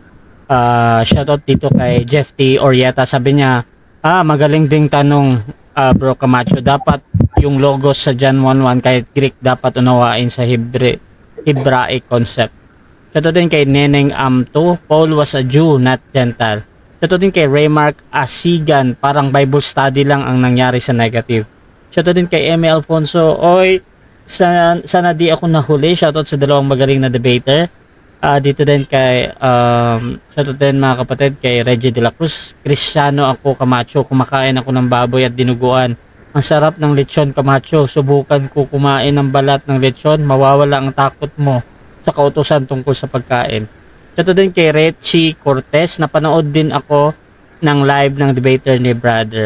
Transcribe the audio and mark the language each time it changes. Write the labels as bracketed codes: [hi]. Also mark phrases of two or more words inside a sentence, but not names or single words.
[tl] Shoutout dito kay Jeff T. Orieta. Sabi niya, magaling ding tanong Bro Camacho. Dapat yung logos sa John 1:1 kahit Greek dapat unawain sa [en] Hebraic concept. [tl] Shoutout din kay Neneng Amto. [en] Paul was a Jew, not Gentile. [tl] Shoutout din kay Raymark Asigan. Parang [en] Bible study [tl] lang ang nangyari sa negative. Shoutout din kay Eme Alfonso. Oy, sana di ako nahuli. Shoutout sa dalawang magaling na debater. Dito din kay shoutout din mga kapatid kay Reggie de la Cruz. Kristiyano ako Camacho. Kumakain ako ng baboy at dinuguan. Ang sarap ng lechon Camacho. Subukan ko kumain ng balat ng lechon. Mawawala ang takot mo sa kautusan tungkol sa pagkain. Shoutout din kay Richie Cortez. Napanood din ako ng live ng debater ni brother.